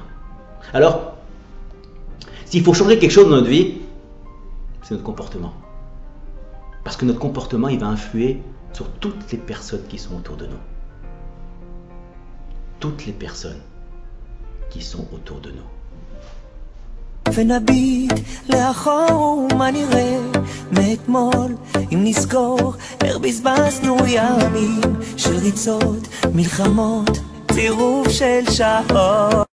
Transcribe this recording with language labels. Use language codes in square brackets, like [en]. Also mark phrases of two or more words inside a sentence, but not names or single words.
[fr] Alors, s'il faut changer quelque chose dans notre vie, c'est notre comportement. Parce que notre comportement, il va influer sur toutes les personnes qui sont autour de nous. Toutes les personnes qui sont autour de nous. [he] ונביט לאחור מה נראה מאתמול, אם נזכור איך בזבזנו ימים של ריצות, מלחמות, צירוף של שעות.